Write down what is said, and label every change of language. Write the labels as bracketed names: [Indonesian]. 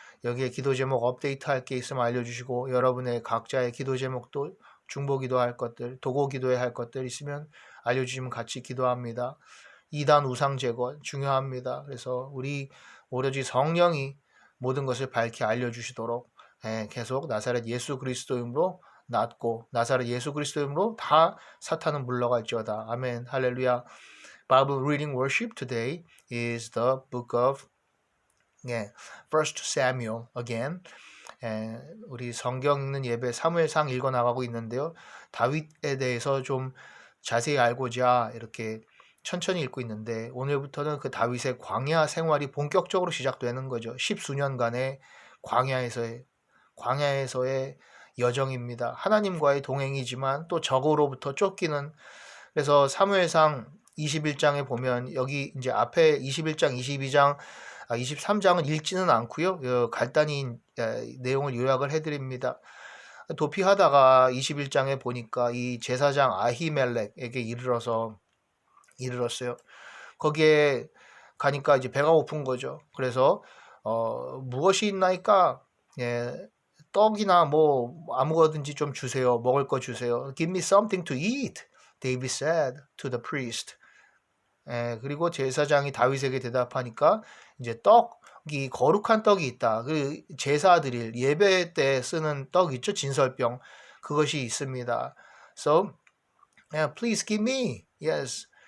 [Korean] 여기에 기도 제목 업데이트 할 게 있으면 알려주시고 여러분의 각자의 기도 제목도 중보 기도할 것들, 도고 기도해야 할 것들 있으면 알려주시면 같이 기도합니다. 이단 우상 제거 중요합니다. 그래서 우리 오로지 성령이 모든 것을 밝히 알려주시도록 계속 나사렛 예수 그리스도 이름으로 낫고 나사렛 예수 그리스도 이름으로 다 사탄은 물러갈지어다. 아멘. 할렐루야. [English] Bible reading worship today is the book of First Samuel again. [Korean] 우리 성경 읽는 예배 사무엘상 읽어 나가고 있는데요. 다윗에 대해서 좀 자세히 알고자 이렇게 천천히 읽고 있는데 오늘부터는 그 다윗의 광야 생활이 본격적으로 시작되는 거죠. 10수년간의 광야에서의 여정입니다. 하나님과의 동행이지만 또 적으로부터 쫓기는 그래서 사무엘상 21장에 보면 여기 이제 앞에 21장, 22장, 23장은 읽지는 않고요. 간단히 내용을 요약을 해드립니다. 도피하다가 21장에 보니까 이 제사장 아히멜렉에게 이르렀어요. 거기에 가니까 이제 배가 고픈 거죠. 그래서 무엇이 있나이까? 떡이나 뭐 아무거든지 좀 주세요. 먹을 거 주세요. [English] Give me something to eat, David said to the priest. [Korean] 그리고 제사장이 다윗에게 대답하니까 이제 떡이 거룩한 떡이 있다. 그 제사 드릴 예배 때 쓰는 떡 있죠? 진설병. 그것이 있습니다. [English] So, please give me. Yes.